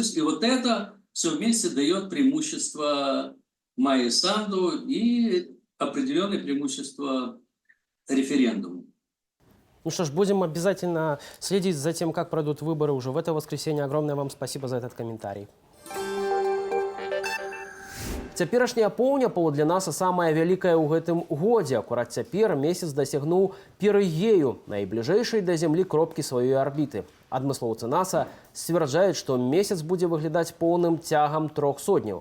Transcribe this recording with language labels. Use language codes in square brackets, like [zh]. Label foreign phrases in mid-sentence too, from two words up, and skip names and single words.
[ru] И вот это все вместе дает преимущество Майе Санду и определенное преимущество референдуму. Ну что ж, будем обязательно следить за тем, как пройдут выборы уже в это воскресенье. Огромное вам спасибо за этот комментарий. [be] Цяперашняя поўня для нас самая вялікая ў гэтым годзе. Акурат цяпер месяц дасягнуў перыгею, найбліжэйшай да зямлі кропкі сваёй арбіты. Адмыслоўцы НАСА сцвярджаюць, што месяц будзе выглядаць поўным цягам 3 сотняў.